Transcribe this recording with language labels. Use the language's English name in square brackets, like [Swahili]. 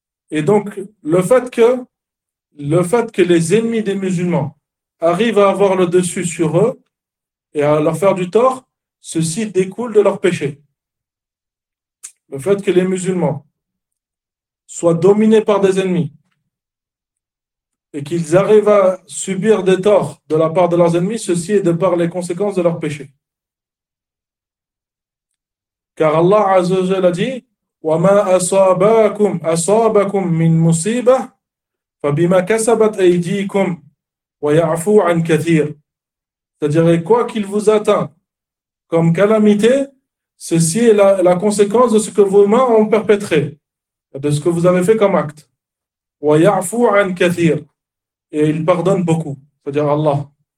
[French] Et donc, le fait que les ennemis des musulmans arrivent à avoir le dessus sur eux et à leur faire du tort, ceci découle de leur péché. Le fait que les musulmans soient dominés par des ennemis et qu'ils arrivent à subir des torts de la part de leurs ennemis, ceci est de par les conséquences de leur péché. Car Allah Azzawajal a dit: [Arabic] وَمَا أَصَابَكُمْ مِنْ مُصِيبَةٍ فَبِمَا كَسَبَتْ أَيْدِيكُمْ وَيَعْفُو عَنْ كَثِيرٍ. [French] C'est-à-dire, quoi qu'il vous atteint comme calamité, ceci est la conséquence de ce que vos mains ont perpétré, de ce que vous avez fait comme acte. [Arabic] وَيَعْفُو عَنْ كَثِيرٍ. [French] Et il pardonne beaucoup, c'est-à-dire Allah.